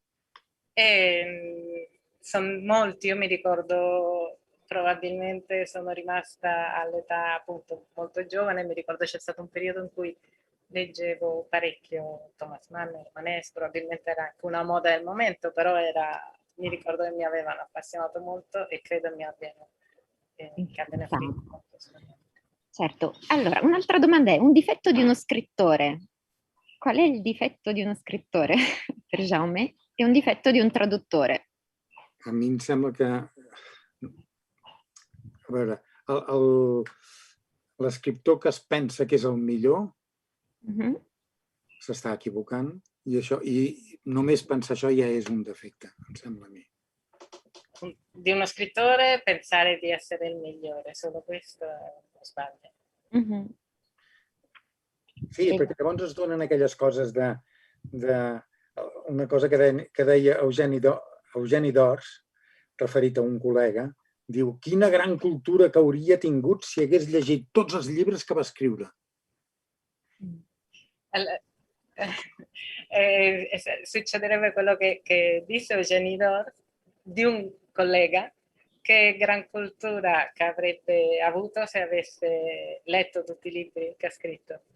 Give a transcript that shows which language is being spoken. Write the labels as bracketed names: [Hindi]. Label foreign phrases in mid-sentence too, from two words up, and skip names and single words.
[Italian] Sono molti, io mi ricordo probabilmente sono rimasta all'età appunto molto giovane, mi ricordo c'è stato un periodo in cui leggevo parecchio Thomas Mann, Manès, probabilmente era anche una moda del momento, però mi ricordo che mi avevano appassionato molto e credo mi abbiano influito molto. Certo. Allora, un'altra domanda è, un difetto di uno scrittore. Qual è il difetto di uno scrittore per Jaume e un difetto di un traduttore? [Catalan] A mi em sembla que... A veure, l'escriptor que es pensa que és el millor s'està equivocant i només pensar això ja és un defecte, em sembla a mi. [Italian] Di uno scrittore pensare di essere il migliore, solo questo sbaglia. [Catalan] Sí, perquè llavors es donen aquelles coses de una cosa que deia Eugeni d'Ors, referit a un col·lega, diu, quina gran cultura que hauria tingut si hagués llegit tots els llibres que va escriure. [Italian] Succederebbe quello che disse Eugeni d'Ors di un collega, che gran cultura che avrebbe avuto se avesse letto tutti i libri che ha scritto.